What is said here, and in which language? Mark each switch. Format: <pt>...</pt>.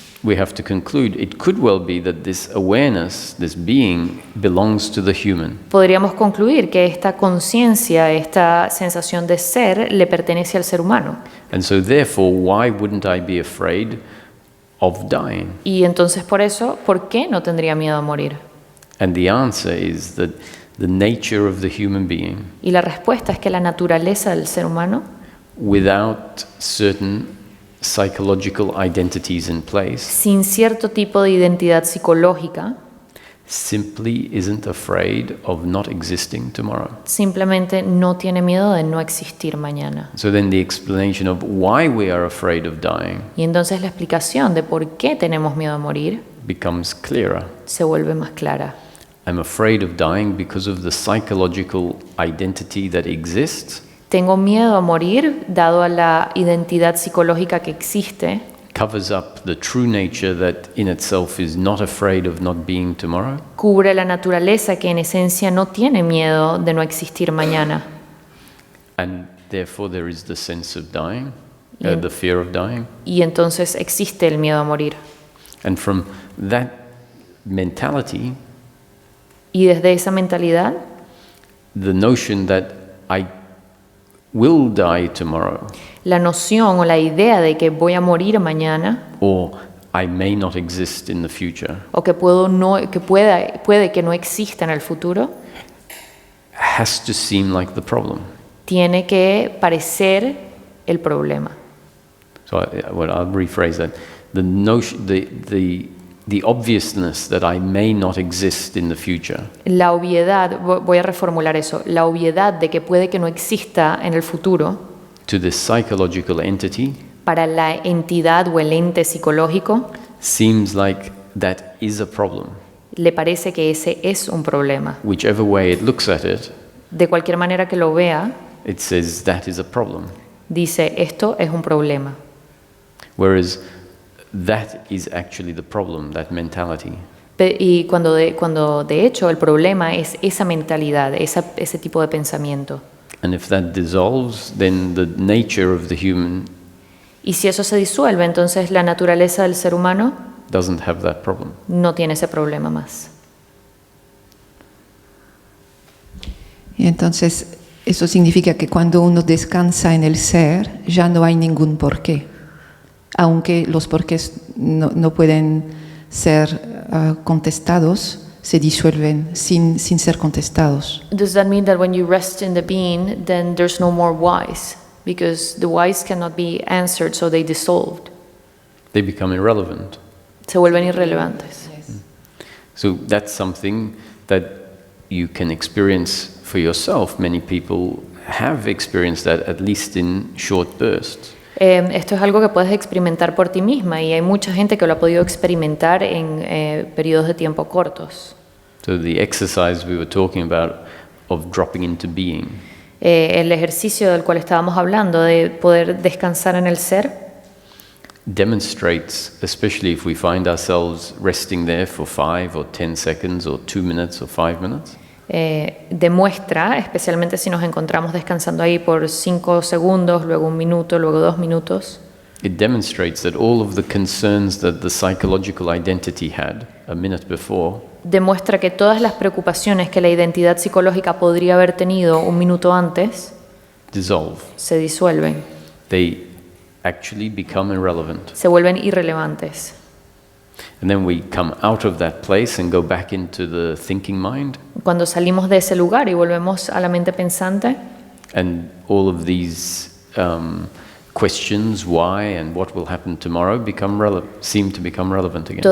<en>we have to conclude it could well be that this awareness, this being, belongs to the human.</en> <es>podríamos concluir que esta conciencia, esta sensación de ser, le pertenece al ser humano.</es> <en>And so therefore, why wouldn't I be afraid of dying?</en> <es>Y entonces por eso, ¿por qué no tendría miedo a morir?</es> <en>And the answer is that the nature of the human being,</en> <es>Y la respuesta es que la naturaleza del ser humano,</es> <en>without certain psychological identities in place,</en> <es>sin cierto tipo de identidad psicológica,</es> <en>simply isn't afraid of not existing tomorrow.</en> <es>simplemente no tiene miedo de no existir mañana.</es> <en>So then the explanation of why we are afraid of dying</en> <es>Y entonces la explicación de por qué tenemos miedo a morir</es> <en>becomes clearer.</en> <es>se vuelve más clara.</es> <en>I'm afraid of dying because of the psychological identity that exists,</en> <es>Tengo miedo a morir dado a la identidad psicológica que existe,</es> <en>covers up the true nature that in itself is not afraid of not being tomorrow,</en> <es>cubre la naturaleza que en esencia no tiene miedo de no existir mañana.</es> <en>and therefore there is the sense of dying, Yeah. the fear of dying.</en> <es>Y entonces existe el miedo a morir.</es> <en>And from that mentality,</en> <es>Y desde esa mentalidad,</es> <en>the notion that I will die tomorrow,</en> <es>la noción o la idea de que voy a morir mañana</es> <en>or I may not exist in the future,</en> <es>o que puede que no exista en el futuro,</es> <en>has to seem like the problem.</en> <es>tiene que parecer el problema.</es> <en>So I'll rephrase that. The notion, the obviousness that I may not exist in the future</en> <es>La obviedad, voy a reformular eso, la obviedad de que puede que no exista en el futuro</es> <en>to this psychological entity</en> <es>para la entidad o el ente psicológico,</es> <en>seems like that is a problem.</en> <es>le parece que ese es un problema.</es> <en>Whichever way it looks at it,</en> <es>De cualquier manera que lo vea,</es> <en>it says that is a problem.</en> <es>dice esto es un problema.</es> <en>Whereas that is actually the problem, that mentality.</en> <es>Y cuando de hecho el problema es esa mentalidad, ese tipo de pensamiento.</es> <en>And if that dissolves, then the nature of the human</en> <es>Y si eso se disuelve, entonces la naturaleza del ser humano</es> <en>doesn't have that problem.</en> <es>no tiene ese problema más. Y entonces, eso significa que cuando uno descansa en el ser, ya no hay ningún porqué. Aunque los porqués no pueden ser contestados, se disuelven sin ser contestados.</es> <en>Does that mean that when you rest in the being, then there's no more whys? Because the whys cannot be answered, so they dissolved. They become irrelevant.</en> <es>Se vuelven irrelevantes.</es> <en>So that's something that you can experience for yourself. Many people have experienced that, at least in short bursts.</en> <es>Esto es algo que puedes experimentar por ti misma y hay mucha gente que lo ha podido experimentar en periodos de tiempo cortos.</es> <en>So the exercise we were talking about of dropping into being</en> <es>El ejercicio del cual estábamos hablando, de poder descansar en el ser,</es> <en>demonstrates, especially if we find ourselves resting there for 5 or 10 seconds or 2 minutes or 5 minutes,</en> <es>demuestra, especialmente si nos encontramos descansando ahí por 5 segundos, luego 1 minuto, luego 2 minutos,</es> <en>it demonstrates that all of the concerns that the psychological identity had a minute before</en> <es>Demuestra que todas las preocupaciones que la identidad psicológica podría haber tenido un minuto antes</es> <en>dissolve.</en> <es>se disuelven,</es> <en>They actually become irrelevant.</en> <es>se vuelven irrelevantes.</es> <en>And then we come out of that place and go back into the thinking mind,</en> <es>Cuando salimos de ese lugar y volvemos a la mente pensante,</es> <en>and all of these questions, why and what will happen tomorrow, seem to become relevant again.</en>